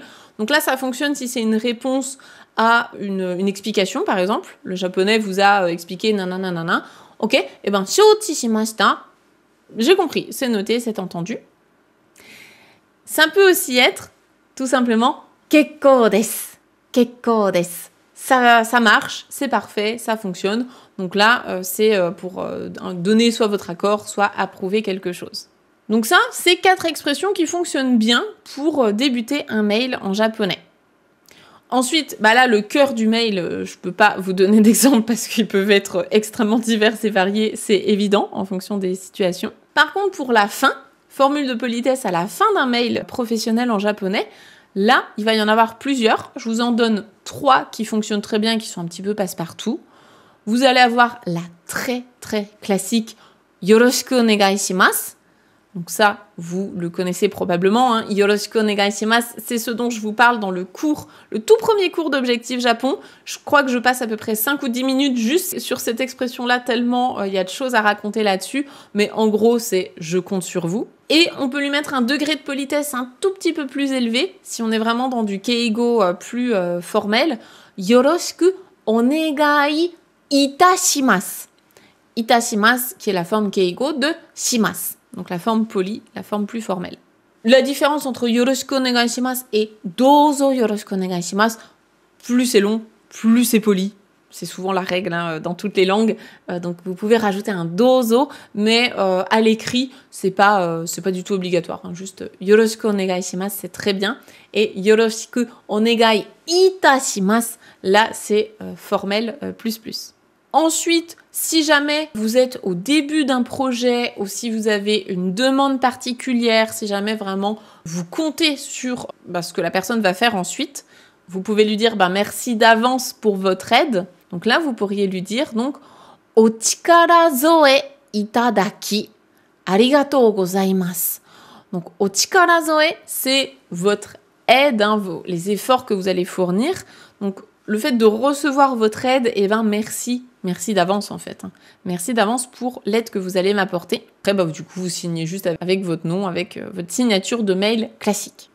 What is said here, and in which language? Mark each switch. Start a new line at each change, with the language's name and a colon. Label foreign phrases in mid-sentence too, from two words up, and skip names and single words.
French: Donc là, ça fonctionne si c'est une réponse à une explication, par exemple. Le japonais vous a expliqué nanana. Ok, et ben «
Japanese: 承知しました ».
French: J'ai compris, c'est noté, c'est entendu. Ça peut aussi être, tout simplement,
Japanese: 結構です. 結構です.
French: Ça marche, c'est parfait, ça fonctionne. Donc là, c'est pour donner soit votre accord, soit approuver quelque chose. Donc ça, c'est 4 expressions qui fonctionnent bien pour débuter un mail en japonais. Ensuite, là, le cœur du mail, je peux pas vous donner d'exemple parce qu'ils peuvent être extrêmement divers et variés, c'est évident en fonction des situations. Par contre, pour la fin, formule de politesse à la fin d'un mail professionnel en japonais, là, il va y en avoir plusieurs. Je vous en donne 3 qui fonctionnent très bien, qui sont un petit peu passe-partout. Vous allez avoir la très très classique «
Japanese: よろしくお願いします ».
French: Donc ça, vous le connaissez probablement,
Japanese: よろしくお願いします,
French: c'est ce dont je vous parle dans le tout premier cours d'Objectif Japon. Je crois que je passe à peu près 5 ou 10 minutes juste sur cette expression-là, tellement il y a de choses à raconter là-dessus. Mais en gros, c'est « je compte sur vous ». Et on peut lui mettre un degré de politesse un tout petit peu plus élevé, si on est vraiment dans du keigo plus formel.
Japanese: よろしくお願いいたします.
French: Itashimasu, qui est la forme keigo de shimasu. Donc la forme polie, la forme plus formelle. La différence entre
Japanese: よろしくお願いします
French: et
Japanese: どうぞよろしくお願いします,
French: plus c'est long, plus c'est poli. C'est souvent la règle dans toutes les langues. Donc vous pouvez rajouter un dozo, mais à l'écrit, c'est pas du tout obligatoire.
Japanese: Juste よろしくお願いします,
French: c'est très bien. Et
Japanese: よろしくお願いいたします,
French: là c'est formel plus. Ensuite, si jamais vous êtes au début d'un projet ou si vous avez une demande particulière, si jamais vraiment vous comptez sur ce que la personne va faire ensuite, vous pouvez lui dire merci d'avance pour votre aide. Donc là, vous pourriez lui dire «
Japanese: お力添えいただきありがとうございます ».
French: Donc «
Japanese: お力添え
French: », c'est votre aide, les efforts que vous allez fournir. Donc le fait de recevoir votre aide, merci Merci d'avance en fait. Merci d'avance pour l'aide que vous allez m'apporter. Après, bah, du coup, vous signez juste avec votre nom, avec votre signature de mail classique.